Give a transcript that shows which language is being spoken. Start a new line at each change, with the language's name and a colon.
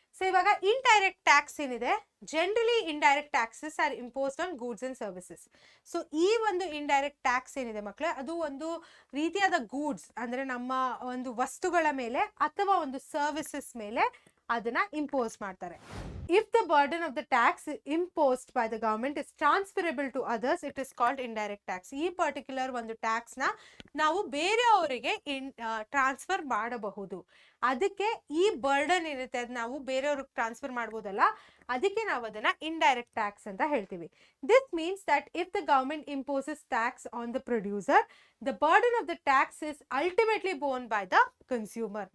English: so
Kannada: ಇವಾಗ indirect tax ಏನಿದೆ,
English: Generally indirect taxes are imposed on goods and services.
Kannada: So ಈ ಒಂದು indirect tax ಏನಿದೆ ಮಕ್ಕಳೇ, ಅದು ಒಂದು ರೀತಿಯಾದ ಗೂಡ್ಸ್ ಅಂದ್ರೆ ನಮ್ಮ ಒಂದು ವಸ್ತುಗಳ ಮೇಲೆ ಅಥವಾ ಒಂದು ಸರ್ವಿಸಸ್ ಮೇಲೆ ಅದನ್ನ ಇಂಪೋಸ್ ಮಾಡ್ತಾರೆ.
English: If the burden of the tax imposed by the government is transferable to others, it is called indirect tax.
Kannada: ಈ ಪರ್ಟಿಕ್ಯುಲರ್ ಒಂದು ಟ್ಯಾಕ್ಸ್ ನ ನಾವು ಬೇರೆಯವರಿಗೆ ಟ್ರಾನ್ಸ್ಫರ್ ಮಾಡಬಹುದು. ಅದಕ್ಕೆ ಈ ಬರ್ಡನ್ ಇರುತ್ತೆ, ಅದು ನಾವು ಬೇರೆಯವ್ರಿಗೆ ಟ್ರಾನ್ಸ್ಫರ್ ಮಾಡ್ಬೋದಲ್ಲ, ಅದಕ್ಕೆ ನಾವು ಅದನ್ನ ಇಂಡೈರೆಕ್ಟ್ ಟ್ಯಾಕ್ಸ್ ಅಂತ ಹೇಳ್ತೀವಿ.
English: This means that if the government imposes tax on the producer, the burden of the tax is ultimately borne by the consumer.